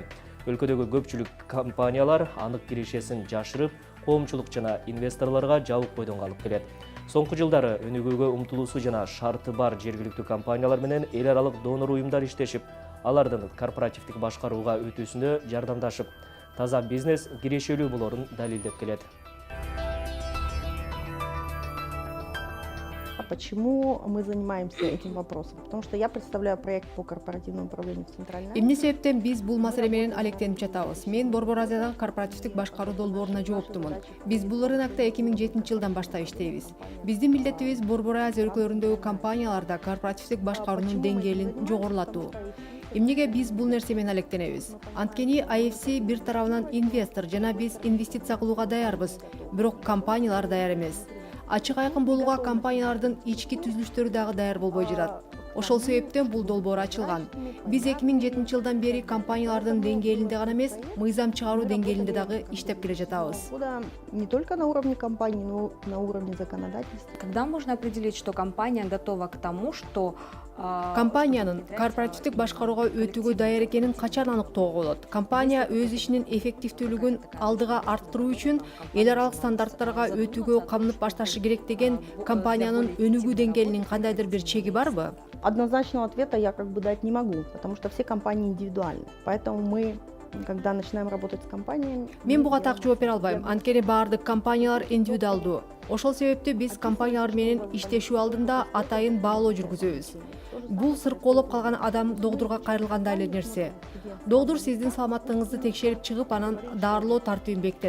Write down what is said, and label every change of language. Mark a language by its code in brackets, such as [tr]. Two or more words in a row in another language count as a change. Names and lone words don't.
[ky] Өлкөдөгү көпчүлүк компаниялар анык киришесин жашырып, коомчулук жана инвесторлорго жабык бойдон калып келет. Соңку жылдары өнүгүүгө умтулуусу жана шарты бар жергиликтүү компаниялар менен эл аралык донор уюмдар иштешип, алардын корпоративдик башкарууга өтүүсүнө жардамдашып, таза бизнес кирешелүү болорун далилдеп келет. [ru] Почему мы занимаемся этим вопросом? Потому что я представляю проект по корпоративному управлению в Центральной Азии. [ky] Эмне себептен биз бул маселе менен алектенип жатабыз? Мен Борбор Азиядагы корпоративдик башкаруу долбооруна жооптумун. Биз бул рынокто 2007 жылдан баштап иштейбиз. Биздин милдетибиз Борбор Азия өлкөлөрүндөгү компанияларда корпоративдик башкаруунун деңгээлин жогорулатуу. Эмнеге биз бул нерсе менен алектенебиз? Анткени IFC бир тарабынан инвестор жана биз инвестиция кылууга даярбыз, бирок компаниялар даяр эмес. Ачык айкын болууга компаниялардын ички түзүлүштөрү дагы даяр болбой жатат. Ошол себептен бул долбоор ачылган. Биз 2007 жылдан бери компаниялардын деңгээлинде гана эмес, мыйзам чыгаруу деңгээлинде дагы иштеп келе жатабыз. [ru] Не только на уровне компании, но и на уровне законодательства. Когда можно определить, что компания готова к тому, что [ky] Компаниянын корпоративдик башкарууга өтүүгө даяр экенин качан аныктоого болот? Компания өз ишинин эффективдүүлүгүн алдыга арттыруу үчүн эл аралык стандарттарга өтүүгө камынып башташы керек деген компаниянын өнүгүү деңгээлинин кандайдыр бир чеги барбы? [ru] Однозначного ответа я дать не могу, потому что все компании индивидуальны. Поэтому мы, когда начинаем работать с компаниями... [ky] Мен буга так жооп бере албайм. Анткени баардык компаниялар индивидуалдуу. Ошол себептен биз компаниялар менен иштешүү алдында атайын баалоо жүргүзөбүз. Бул сыркоолоп калган адам доктурга кайрылгандай эле нерсе. Доктур сиздин саламаттыгыңызды текшерип чыгып, анан дарылоо тартибин бекитет.